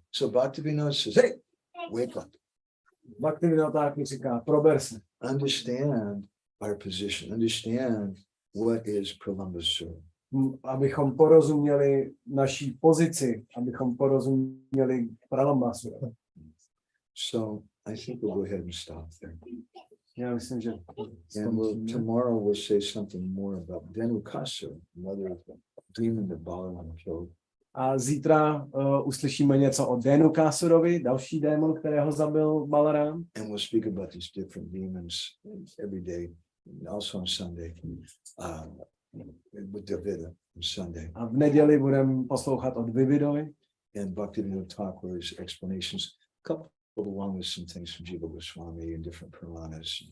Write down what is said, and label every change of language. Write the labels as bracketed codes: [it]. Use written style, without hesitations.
[en] So Bhaktivinode says, hey, wake up. [cs] Bhaktivinode Thakur říká, prober se. [en] Understand our position. Understand what is Pralambasuravada. [cs] Abychom porozuměli naší pozici, abychom porozuměli Pralambasuravada. [en] So I think we'll go ahead and stop there. [cs] Já myslím, že [en] And tomorrow we'll say something more about Dhenukasura, another demon that Balaram killed. [cs] A zítra uslyšíme něco o Dhenukasurovi, další démon, kterého zabil Balaram. [en] And we'll speak about these different demons every day, also on Sunday, with Davida on Sunday. [cs] A v neděli budeme poslouchat od Vividovi. [en] And Bhaktivinode Thakur's explanations, coupled along with some things from Jiva Goswami and different Puranas.